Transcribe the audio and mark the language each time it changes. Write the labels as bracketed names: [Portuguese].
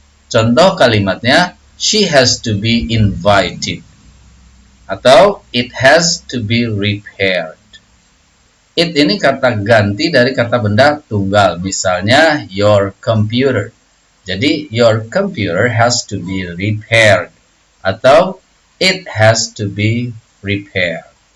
[Indonesian] Contoh kalimatnya [English] she has to be invited [Indonesian] atau [English] it has to be repaired. [Indonesian] It ini kata ganti dari kata benda tunggal, misalnya [English] your computer. [Indonesian] Jadi [English] your computer has to be repaired [Indonesian] atau [English] it has to be repaired.